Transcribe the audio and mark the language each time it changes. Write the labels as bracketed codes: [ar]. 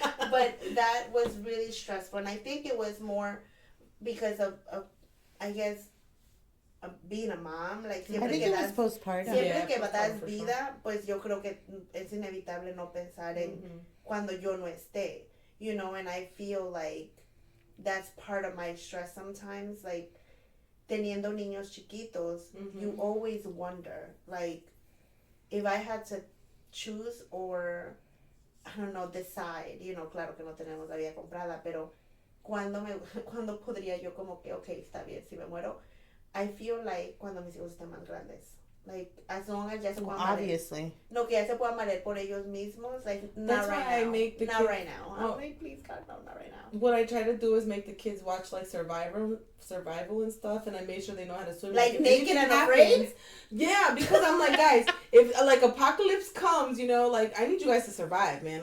[en] But that was really stressful. And I think it was more because of I guess, being a mom. Like, I think it was postpartum. [es] Siempre que das vida, pues yo creo que es inevitable no pensar en cuando yo no esté. [en] You know, and I feel like that's part of my stress sometimes. [es] Like, teniendo niños chiquitos, [en] you always wonder, like, if I had to choose or, I don't know, decide, you know, [es] claro que no tenemos la vida comprada, pero cuando podría yo como que, okay, está bien, si me muero, [en] I feel like [es] cuando mis hijos estén más grandes. [en] Like, as long as [es] ya se puedan [en] obviously. [es] No, que ya se puedan valer por ellos mismos. [en] Like, not right now. I make the not right now. I'm like, please, God, no, not right now. What I try to do is make the kids watch, like, survival and stuff, and I make sure they know how to swim. Like naked and afraid? Yeah, because I'm like, guys, if, like, apocalypse comes, you know, like, I need you guys to survive, man.